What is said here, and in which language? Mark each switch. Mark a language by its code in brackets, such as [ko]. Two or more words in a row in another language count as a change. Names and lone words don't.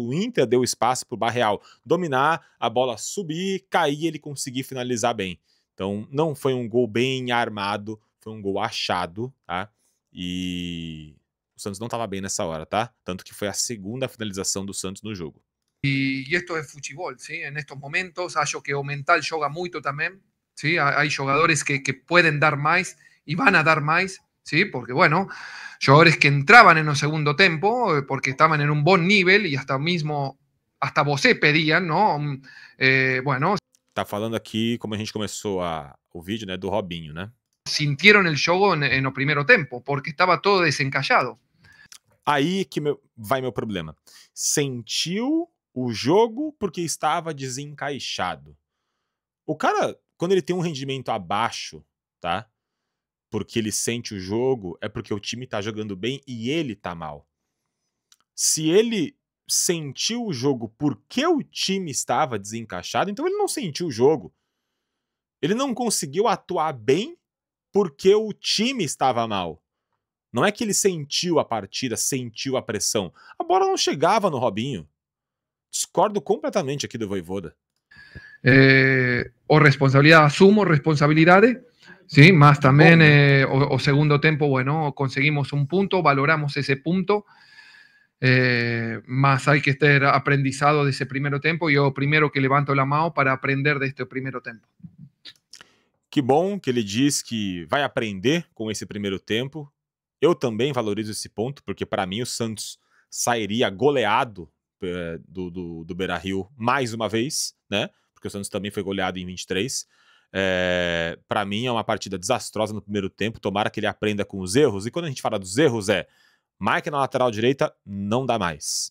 [pt] O Inter deu espaço para o Barreal dominar, a bola subir, cair e ele conseguir finalizar bem. Então não foi um gol bem armado, foi um gol achado, tá? E o Santos não estava bem nessa hora, tá? Tanto que foi a segunda finalização do Santos no jogo. [es] Y esto es fútbol, ¿sí? En estos momentos, [pt] acho que o mental joga [es] mucho también, ¿sí? Hay jugadores que pueden dar más y van a dar más, ¿sí? Porque, bueno, jugadores que entraban en el segundo tiempo porque estaban en un buen nivel y hasta Bosé pedían, ¿no? Bueno. [pt] Tá falando aqui, como a gente começou o vídeo, né, do Robinho, né? [es] Sintieron el jogo en el primer tiempo porque estaba todo desencallado. [pt] Aí que vai meu problema. Sentiu o jogo porque estava desencaixado. O cara, quando ele tem um rendimento abaixo, tá? porque ele sente o jogo, é porque o time tá jogando bem e ele tá mal. Se ele sentiu o jogo porque o time estava desencaixado, então ele não sentiu o jogo. Ele não conseguiu atuar bem porque o time estava mal. Não é que ele sentiu a partida, sentiu a pressão. A bola não chegava no Robinho. Discordo completamente aqui do Vojvoda. [es] O responsabilidad, asumo responsabilidades, ¿sí? Más también o segundo tiempo, bueno, conseguimos un punto, valoramos ese punto, más hay que estar aprendizado de ese primer tiempo. Yo primero que levanto la mano para aprender de este primer tiempo. [pt] Que bom que ele diz que vai aprender com esse primeiro tempo. Eu também valorizo esse ponto, porque para mim o Santos sairia goleado do Beira-Rio mais uma vez, né? Porque o Santos também foi goleado em 23. Para mim é uma partida desastrosa no primeiro tempo, tomara que ele aprenda com os erros, e quando a gente fala dos erros Mike na lateral direita, não dá mais.